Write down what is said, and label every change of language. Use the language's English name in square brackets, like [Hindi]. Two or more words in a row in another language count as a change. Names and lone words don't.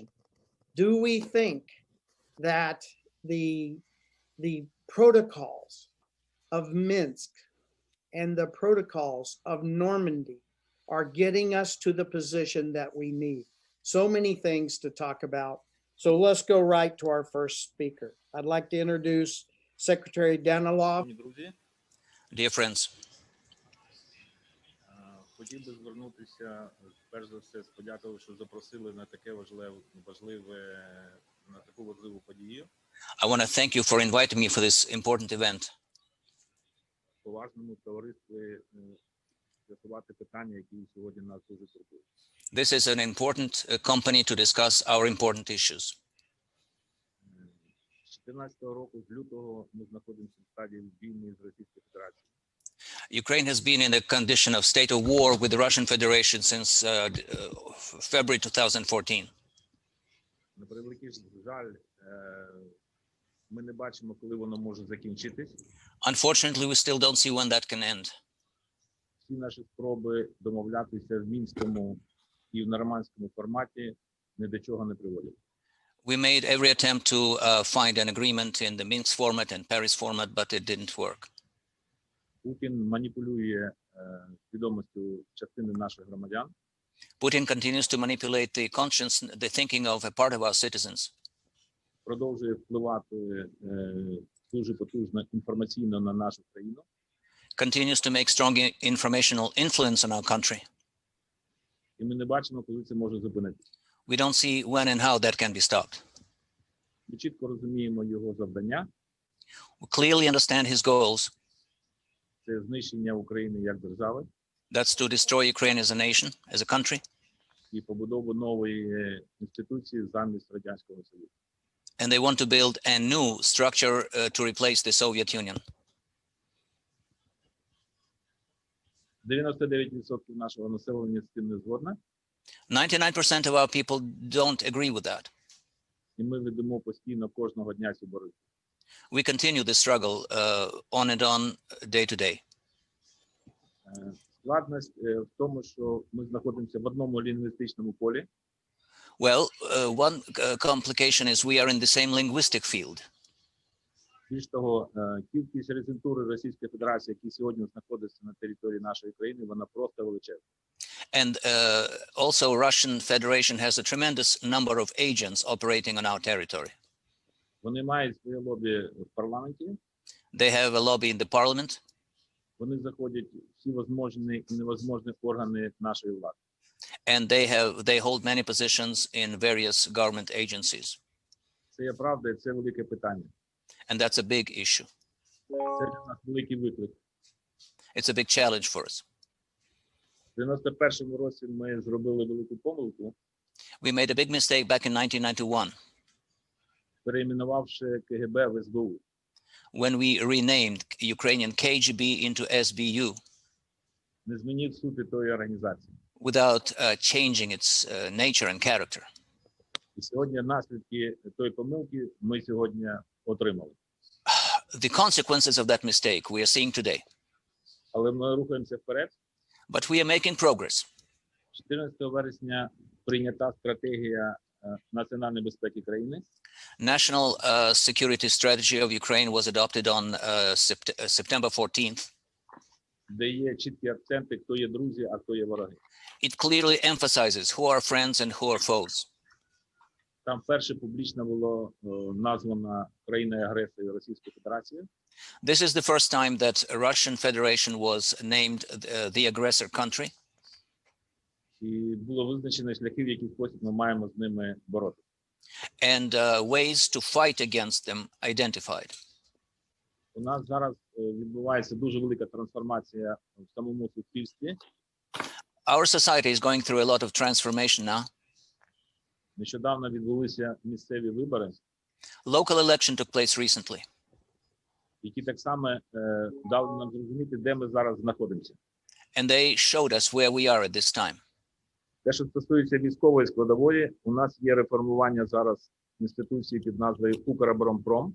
[English] Do we think that the protocols of Minsk and the protocols of Normandy are getting us to the position that we need? So many things to talk about. So let's go right to our first speaker. I'd like to introduce Secretary Danilov. Dear friends, [Ukrainian] хотів би звернутися, перш за все, подякувати, що запросили на таке на таку важливу подію. [English] I want to thank you for inviting me for this important event. [Ukrainian] Поважному товаристві з'ясувати питання, які сьогодні нас дуже турбують. [English] This is an important company to discuss our important issues. [Ukrainian] З 2014 року, з лютого, ми знаходимося в стадії війни з Російською Федерацією. [English] Ukraine has been in a condition of state of war with the Russian Federation since February 2014. [Ukrainian] На превеликий жаль, ми не бачимо, коли воно може закінчитись. [English] Unfortunately, we still don't see when that can end. [Ukrainian] Всі наші спроби домовлятися в мінському і в нормандському форматі ні до чого не приводять. [English] We made every attempt to find an agreement in the Minsk format and Paris format, but it didn't work. [Ukrainian] Путін маніпулює свідомістю частини наших громадян. [English] Putin continues to manipulate the conscience, the thinking of a part of our citizens. [Ukrainian] Продовжує впливати дуже потужно інформаційно на нашу країну. [English] Continues to make strong informational influence on our country. [Ukrainian] І ми не бачимо, коли це може зупинитися. [English] We don't see when and how that can be stopped. [Ukrainian] Ми чітко розуміємо його завдання. [English] We clearly understand his goals. [Ukrainian] Це знищення України як держави. [English] That's to destroy Ukraine as a nation, as a country. [Ukrainian] І побудову нової інституції замість Радянського Союзу. [English] And they want to build a new structure to replace the Soviet Union. [Ukrainian] 99% нашого населення з цим не згодне. [English] 99% of our people don't agree with that. [Ukrainian] І ми ведемо постійно кожного дня цю боротьбу. [English] We continue the struggle on and on, day to day. [Ukrainian] Складність в тому, що ми знаходимося в одному лінгвістичному полі. [English] Well, one complication is we are in the same linguistic field. [Ukrainian] Більш того, кількість резидентури Російської Федерації, які сьогодні знаходяться на території нашої країни, вона просто величезна. [English] And also Russian Federation has a tremendous number of agents operating on our territory. [Ukrainian] Вони мають своє лобі в парламенті. [English] They have a lobby in the parliament. [Ukrainian] Вони заходять всі можливі і невозможні органи нашої влади. [English] And they hold many positions in various government agencies. [Ukrainian] Це є правда, і це велике питання. [English] And that's a big issue. [Ukrainian] Це для нас великий виклик. [English] It's a big challenge for us. [Ukrainian] В 91-му році ми зробили велику помилку, [English] We made a big mistake back in 1991 [Ukrainian] перейменувавши КГБ в СБУ. [English] when we renamed Ukrainian KGB into SBU [Ukrainian] Не змінив суті тої організації. [English] without changing its nature and character. [Ukrainian] І сьогодні наслідки тої помилки ми сьогодні отримали. [English] The consequences of that mistake we are seeing today. [Ukrainian] Але ми рухаємося вперед. [English] But we are making progress. [Ukrainian] 14 вересня прийнята стратегія національної безпеки країни. [English] National security strategy of Ukraine was adopted on September 14th. [Ukrainian] Де є чіткі акценти, хто є друзі, а хто є вороги. [English] It clearly emphasizes who are friends and who are foes. [Ukrainian] Там вперше публічно було названа країною-агресором Російської Федерації. [English] This is the first time that Russian Federation was named the aggressor country. [Ukrainian] І було визначено шляхи, в який спосіб ми маємо з ними боротися. [English] And ways to fight against them identified. [Ukrainian] У нас зараз відбувається дуже велика трансформація в самому суспільстві. [English] Our society is going through a lot of transformation now. [Ukrainian] Нещодавно відбулися місцеві вибори, [English] Local election took place recently. [Ukrainian] які так само дали нам зрозуміти, де ми зараз знаходимося. [English] And they showed us where we are at this time. [Ukrainian] Те, що стосується військової складової, у нас є реформування зараз інституції під назвою Укроборонпром.